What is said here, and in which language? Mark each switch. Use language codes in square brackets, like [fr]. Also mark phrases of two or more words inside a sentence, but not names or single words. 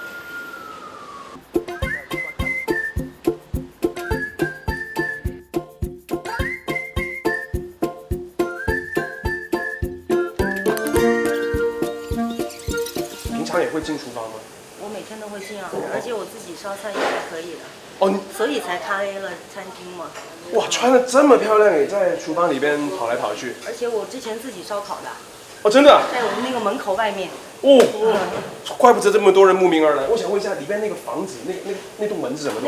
[zh] 他也會進廚房嗎？我每天都會進啊，而且我自己燒菜也是可以的。哦，所以才開了餐廳嘛。哇，穿得這麼漂亮，你在廚房裏邊跑來跑去。而且我之前自己燒烤的。哦，真的？在我們那個門口外面。哦，怪不得這麼多人慕名而來。我想問一下，裏邊那個房子，那棟門是什麼東西？